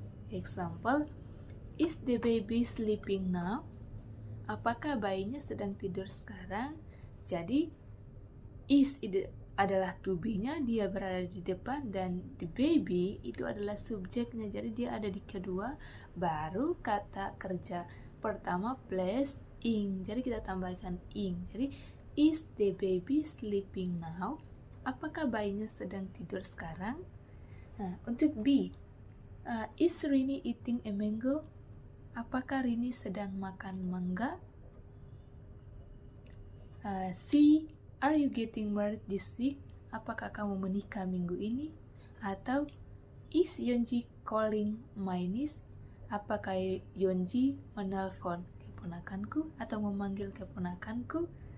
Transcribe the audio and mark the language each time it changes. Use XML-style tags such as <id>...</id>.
<en>Example, is the baby sleeping now?</en> <id>Apakah bayinya sedang tidur sekarang? Jadi, is adalah to be-nya, dia berada di depan, dan the baby itu adalah subjeknya, jadi dia ada di kedua, baru kata kerja pertama plus ing, jadi kita tambahkan ing.</id> <en>Jadi, is the baby sleeping now?</en> <id>Apakah bayinya sedang tidur sekarang? Nah, untuk B,</id> <en>is Rini eating a mango?</en> <id>Apakah Rini sedang makan mangga?</id> <en>C, are you getting married this week?</en> <id>Apakah kamu menikah minggu ini?</id> <en>Atau is Yonji calling my niece?</en> <id>Apakah Yonji menelpon keponakanku atau memanggil keponakanku?</id>